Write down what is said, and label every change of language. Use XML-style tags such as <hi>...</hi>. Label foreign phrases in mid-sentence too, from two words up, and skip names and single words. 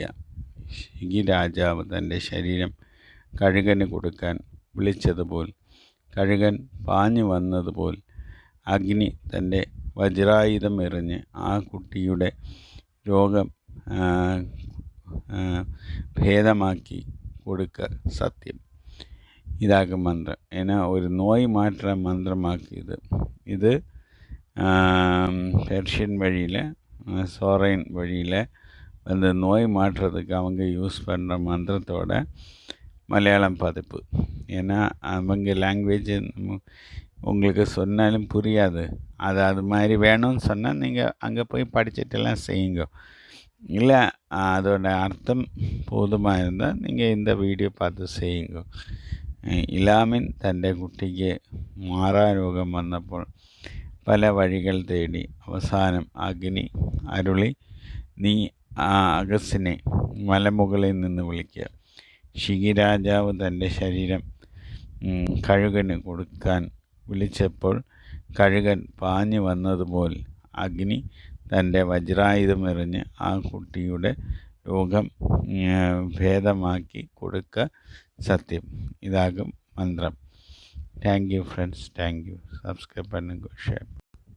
<ml>ശിഖിരാജാവ് തൻ്റെ ശരീരം കഴുകന് കൊടുക്കാൻ വിളിച്ചതുപോൽ കഴുകൻ പാഞ്ഞു വന്നതുപോൽ അഗ്നി തൻ്റെ വജ്രായുധം എറിഞ്ഞ് ആ കുട്ടിയുടെ രോഗം ഭേദമാക്കി കൊടുക്ക സത്യം. ഇതാകും മന്ത്രം.</ml> <ta>ஏன்னா ஒரு நோய் மாற்ற மந்திரமாக்கு இது பெர்ஷியன் வழியில் சோரைன் வழியில் அந்த நோய் மாற்றுறதுக்கு அவங்க யூஸ் பண்ணுற மந்திரத்தோட மலையாளம் பதிப்பு. ஏன்னா அவங்க லாங்குவேஜ் உங்களுக்கு சொன்னாலும் புரியாது. அது மாதிரி வேணும்னு சொன்னால் நீங்கள் அங்கே போய் படிச்சுட்டெல்லாம் செய்யுங்க. இல்லை அதோட அர்த்தம் போதுமாக இருந்தால் நீங்கள் இந்த வீடியோ பார்த்து செய்யுங்க.</ta> <ml>ഇലാമിൻ തൻ്റെ കുട്ടിക്ക് മാറാരോഗം വന്നപ്പോൾ പല വഴികൾ തേടി. അവസാനം അഗ്നി അരുളി, നീ അഗസ്തിനെ മലമുകളിൽ നിന്ന് വിളിക്കുക. ശിഖിരാജാവ് തൻ്റെ ശരീരം കഴുകന് കൊടുക്കാൻ വിളിച്ചപ്പോൾ കഴുകൻ പാഞ്ഞു വന്നതുപോൽ അഗ്നി തൻ്റെ വജ്രായുധം എറിഞ്ഞ് ആ കുട്ടിയുടെ രോഗം ഭേദമാക്കി കൊടുക്ക സത്യം.</ml> <ta>இதாகும் மந்திரம்.</ta> <en>Thank you friends, thank you.</en> <ta>சப்ஸ்கிரைப் பண்ணுங்க, ஷேர்.</ta>